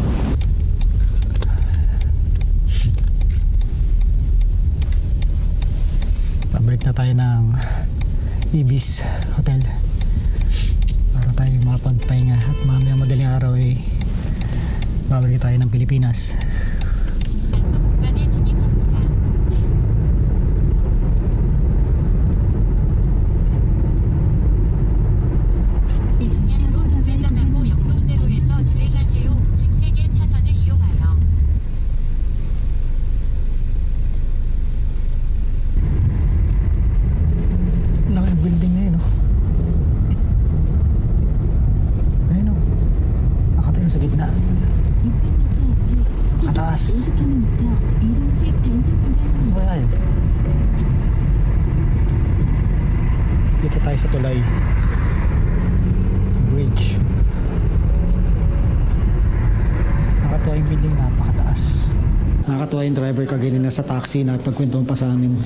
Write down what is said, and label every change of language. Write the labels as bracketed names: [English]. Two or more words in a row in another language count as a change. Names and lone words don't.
[Filipino] Pabalik na tayo ng Ibis Hotel para tayo mapagpahinga at mamaya madaling araw ay babalik tayo ng Pilipinas. [Korean] 연속 구간에 진입합니다. 이 방향으로 우회전하고 영동대로에서 주행하세요. 우측 3개 차선을 이용하여. [Filipino] Laki ng building na yun oh. Ayun oh. Nakatayo sa gitna. [Korean] 600m 앞에 [Filipino] Mataas. [Korean] 시속 50km 이동식 단속 구간입니다. [Filipino] Kaya yun. Dito tayo sa tulay. Sa bridge. Nakakatuwa yung building, napakataas. Nakakatuwa yung driver kaganina sa taxi na pagkwentuhan pa sa amin.